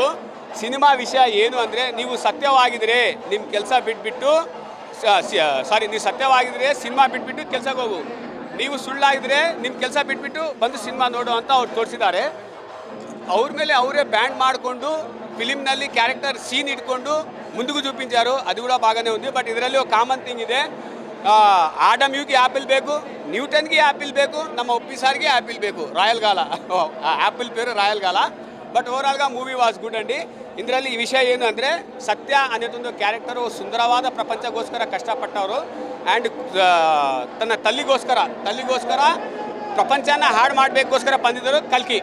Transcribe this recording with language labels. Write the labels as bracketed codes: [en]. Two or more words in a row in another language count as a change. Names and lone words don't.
[kn] ಸಿನಿಮಾ ವಿಷಯ ಏನು ಅಂದರೆ, ನೀವು ಸತ್ಯವಾಗಿದ್ದರೆ ನಿಮ್ಮ ಕೆಲಸ ಬಿಟ್ಬಿಟ್ಟು ನೀವು ಸತ್ಯವಾಗಿದ್ದರೆ ಸಿನಿಮಾ ಬಿಟ್ಬಿಟ್ಟು ಕೆಲಸಕ್ಕೆ ಹೋಗು. ನೀವು ಸುಳ್ಳಾಗಿದ್ದರೆ ನಿಮ್ಮ ಕೆಲಸ ಬಿಟ್ಬಿಟ್ಟು ಬಂದು ಸಿನಿಮಾ ನೋಡು ಅಂತ ಅವ್ರು ತೋರಿಸಿದ್ದಾರೆ. ಅವ್ರ ಮೇಲೆ ಅವರೇ ಬ್ಯಾಂಡ್ ಮಾಡಿಕೊಂಡು ಫಿಲಿಮ್ನಲ್ಲಿ [en] character scene [kn] ಇಟ್ಕೊಂಡು [te] ముందుకు చూపించారు. అది కూడా బాగానే ఉంది. బట్ [kn] ಇದರಲ್ಲಿ ఒక [en] common thing [te] ಇದೆ. [kn] ಆಡಮ್ ಯುಗೆ ಆ್ಯಪಲ್ ಬೇಕು, ನ್ಯೂಟನ್ಗೆ ಆ್ಯಪಲ್ ಬೇಕು, ನಮ್ಮ ಒಪ್ಪಿ ಸಾರ್ಗೆ ಆ್ಯಪಲ್ ಬೇಕು. ರಾಯಲ್ ಗಾಲ, ಆ್ಯಪಲ್ పేరు ರಾಯಲ್ ಗಾಲ. ಬಟ್ ಓವರಾಲ್గా [en] movie was good [kn] ಅಂడి. ಇದರಲ್ಲಿ ಈ ವಿಷಯ ಏನು ಅಂದರೆ, ಸತ್ಯ ಅನ್ನೋದೊಂದು ಕ್ಯಾರೆಕ್ಟರು ಸುಂದರವಾದ ಪ್ರಪಂಚಗೋಸ್ಕರ ಕಷ್ಟಪಟ್ಟವರು ಆ್ಯಂಡ್ ತನ್ನ ತಲ್ಲಿಗೋಸ್ಕರ ಪ್ರಪಂಚನ ಹಾಡು ಮಾಡಬೇಕೋಸ್ಕರ ಬಂದಿದ್ದರು ಕಲ್ಕಿ.